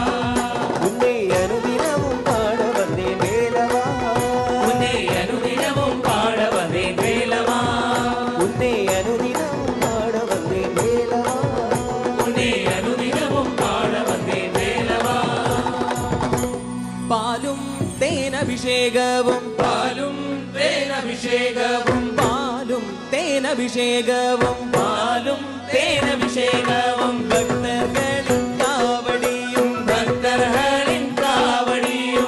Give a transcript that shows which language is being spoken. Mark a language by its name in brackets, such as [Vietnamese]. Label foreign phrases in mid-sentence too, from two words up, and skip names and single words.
[Tamil] உன்னை அனுதினமும் பாட வந்தேன் வேலவா உன்னை அனுதினமும் பாட வந்தேன் வேலவா உன்னை அனுதினமும் பாட வந்தேன் வேலவா உன்னை அனுதினமும் பாட வந்தேன் வேலவா [Malayalam] പാലും തേനഭിഷേകവും പാലും തേനഭിഷേകവും പാലും തേനഭിഷേകവും പാലും തേനഭിഷേകവും ഭക്തർകളിൻ കാവടിയും ഭക്തർകളിൻ കാവടിയും